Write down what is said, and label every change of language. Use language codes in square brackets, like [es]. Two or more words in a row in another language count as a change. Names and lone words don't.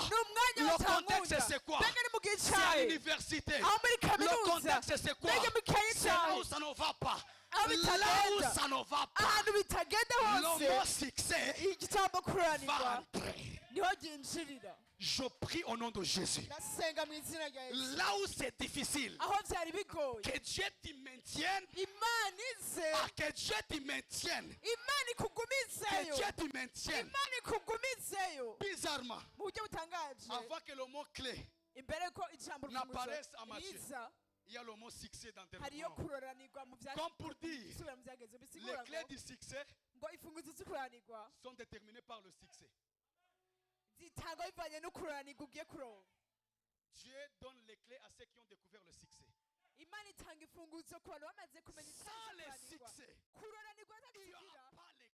[rn] ni umwanya [fr] Le contexte, [rn] batankunda [fr] c'est quoi? [rn] mbega ni mu gihe [fr] C'est à [rn] cyayi [fr] l'université. [rn] aho muri [fr] Le [rn] kaminuza [fr] contexte, c'est quoi? [rn] mbega mu kayi [fr] C'est là où ça ne va pas, [rn] aho [fr] là où [rn] bitagenda [fr] ça ne va pas, [rn] ahantu bitagenda [fr] le [rn] hose [fr] mot succès [rn] igitambo [fr] va [rn] kuranirwa [fr] entrer. [rn] niho ginjirira. [fr] Je prie au nom de Jésus. [rn] ndasenga mu izina rya Yesu. [fr] Là où c'est difficile, [rn] aho byari bigoye [fr] que Dieu t'y maintienne, [rn] imana ize [fr] que Dieu t'y maintienne, [rn] imana [fr] que [rn] ikugumizeyo [fr] Dieu t'y maintienne. [rn] imana ikugumizeyo [fr] Bizarrement, [rn] mu buryo butangaje [fr] avant que le mot clé, [rn] imbere ko ijambo [fr] n'apparaisse à Matthieu, [rn] riza [fr] il y a le mot succès dans tes [rn] hariyo [fr] mots. [rn] kuroranirwa mu [fr] Comme pour dire, [rn] bisubira mu byageze [fr] les [rn] bisigura [fr] clés [rn] ngo [fr] du succès [rn] ngo imfunguzo z'ukuranirwa [fr] sont déterminées par le succès. [rn] zitangwa bivanye no kuranirwa ugiye kuronka. [fr] Dieu donne les clés à ceux qui ont découvert le succès. [rn] imana itanga imfunguzo ku bantu bamaze kumenya [fr] Sans le [rn] icyaha kuranirwa. [fr] succès, [rn] kuroranirwa [fr] il n'y [rn] ntakigira [fr] a pas